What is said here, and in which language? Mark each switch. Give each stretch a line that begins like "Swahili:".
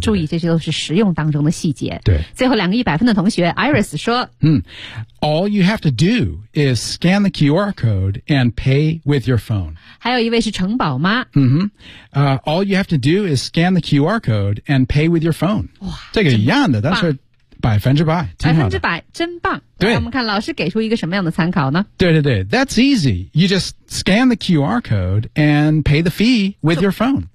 Chinese: 注意这些都是实用当中的细节。对。最后两个100分的同学 Iris 说
English: All you have to do is scan the QR code and pay with your phone.
Chinese: 还有一位是城堡妈。嗯哼。
English: All you have to do is scan the QR code and pay with your phone.
Chinese: 哇这个一样的但是百分之百挺好的。百分之百真棒。对。我们看老师给出一个什么样的参考呢对对对。
English: That's easy. You just scan the QR code and pay the fee with your phone.